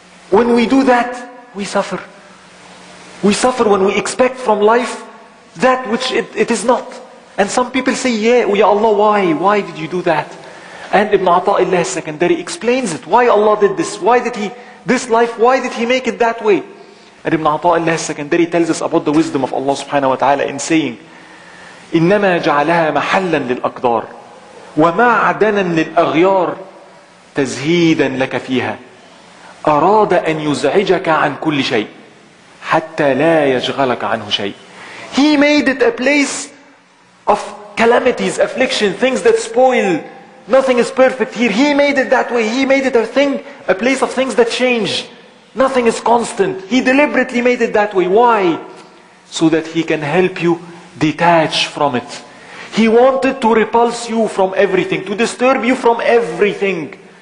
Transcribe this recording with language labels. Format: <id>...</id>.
<en>When we do that, we suffer. We suffer when we expect from life that which it is not. And some people say, Ya Allah, why? Why did you do that? And Ibn Ata'illah Secondary explains it. Why Allah did this? Why did He, this life, why did He make it that way? And Ibn Ata'illah Secondary tells us about the wisdom of Allah subhanahu wa ta'ala in saying,</en> <ar>إنما جعلها محلا للأقدار ومعدنا للأغيار تزهيدا لك فيها أراد أن يزعجك عن كل شيء حتى لا يشغلك عنه شيء.</ar> <en>He made it a place of calamities, affliction, things that spoil. Nothing is perfect here. He made it that way. He made it a place of things that change. Nothing is constant. He deliberately made it that way. Why? So that He can help you detach from it. He wanted to repulse you from everything, to disturb you from everything.</en>